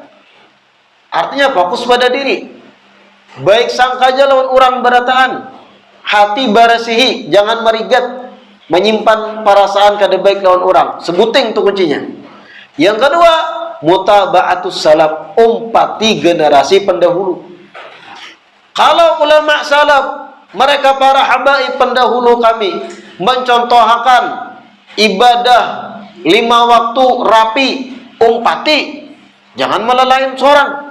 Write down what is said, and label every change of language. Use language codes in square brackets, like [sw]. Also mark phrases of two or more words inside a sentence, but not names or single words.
[bjn] Artinya fokus pada diri. Baik sangka aja lawan orang berataan, hati barasihi, jangan merigat, menyimpan perasaan kada baik lawan orang. Sebuting itu kuncinya. Yang kedua, [ar] متابعة السلف, [bjn] umpati generasi pendahulu. Kalau ulama salaf, mereka para habaib pendahulu kami, mencontohkan ibadah 5 waktu rapi, umpati, jangan melalain seorang.